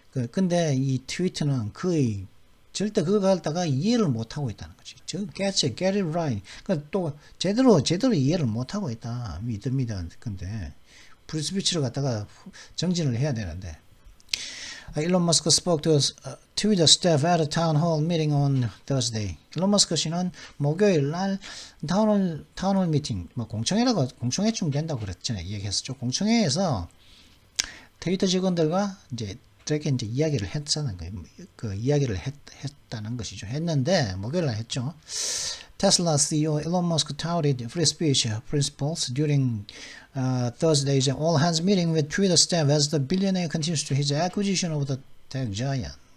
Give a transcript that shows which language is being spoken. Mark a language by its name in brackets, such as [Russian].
[Korean] 근데 이 트위터는 거의 절대 그거 갖다가 이해를 못 하고 있다는 거지. [English] get it right. [Korean] 그러니까 또 제대로 이해를 못 하고 있다. 믿습니다. 근데 프리스피치를 갖다가 정진을 해야 되는데. [English] 일론 머스크 spoke to Twitter staff at a town hall meeting on Thursday. [Korean] 일론 머스크 씨는 목요일 날 타운홀 미팅, 뭐 공청회쯤 된다고 그랬잖아요. 얘기했었죠. 공청회에서 트위터 직원들과 이제 이야기를 했다는 거예요. 그 이야기를 했다는 것이죠. 했는데 목요일 날 했죠. [English] Tesla CEO Elon Musk touted free speech principles during Thursday's all-hands meeting with Twitter staff as the billionaire continues to his acquisition of the tech giant.